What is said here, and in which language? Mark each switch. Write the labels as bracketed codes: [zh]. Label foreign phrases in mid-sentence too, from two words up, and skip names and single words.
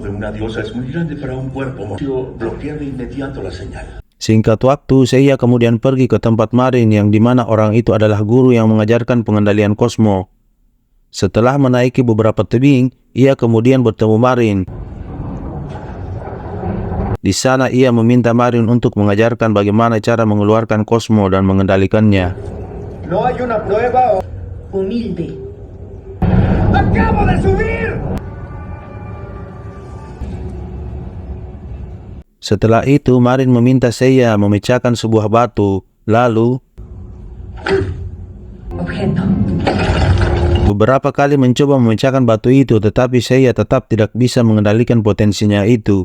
[id] Singkat waktu, Seiya kemudian pergi ke tempat Marin yang dimana orang itu adalah guru yang mengajarkan pengendalian Cosmo. Setelah menaiki beberapa tebing, ia kemudian bertemu Marin. Di sana ia meminta Marin untuk mengajarkan bagaimana cara mengeluarkan Cosmo dan mengendalikannya. [es] No hay una prueba Humilde. ¡Acabo de subir! [id] Setelah itu, Marin meminta Seiya memecahkan sebuah batu. Lalu, Objeto. beberapa kali mencoba memecahkan batu itu, tetapi Seiya tetap tidak bisa mengendalikan potensinya itu.